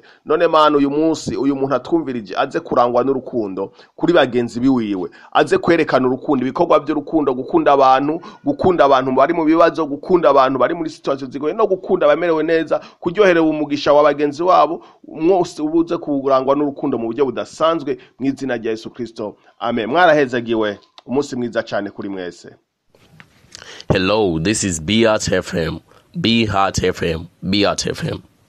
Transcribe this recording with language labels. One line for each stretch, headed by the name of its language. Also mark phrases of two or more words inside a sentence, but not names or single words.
Kinyarwanda: None Mana, uyu munsi uyu muntu atwumvirije aze kurangwa n'urukundo kuri bagenzi biwiwe, aze kwerekana urukundo, ibikorwa by'urukundo, gukunda abantu bari mu bibazo, gukunda abantu bari muri situation zigoye, no gukunda abamerewe neza, kuryoherera umugisha wa bagenzi wabo. Mwose ubuze kurangwa n'urukundo mu buryo budasanzwe mu izina rya Yesu Kristo. Amen. Mwarahezagiwe. Umunsi mwiza cyane kuri mwese.
English: Hello, this is Beat FM. Beat FM. Beat FM.